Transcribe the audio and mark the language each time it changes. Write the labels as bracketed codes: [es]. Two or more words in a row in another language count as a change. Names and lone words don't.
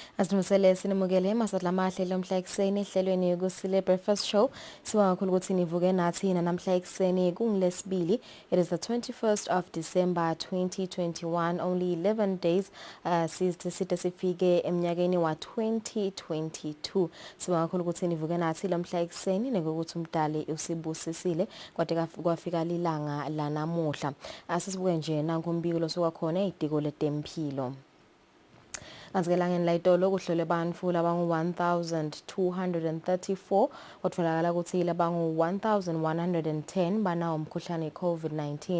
[ss] Asinumusele sinimukele masatla mahle lomhla ekseni ehlelweni Kusile Breakfast Show. Sibonga kakhulu ukuthi nivuke nathi namhla ekseni kungilesibili. [en] It is the 21st of December 2021, only 11 days [ss] side sifike eminyakeni wa 2022. Sibonga kakhulu ukuthi nivuke nathi lomhla ekseni ngokuthi umdali usibusisile kwade kwafika lilanga lanamuhla. Asisibuke nje nankumbiko losuka khona idiko letempilo. Anzikelangeni layitolo kuhlole bantfu labangu 1234 kutfolakala ukuthi labangu 1110 banawo umkhuhlane COVID-19.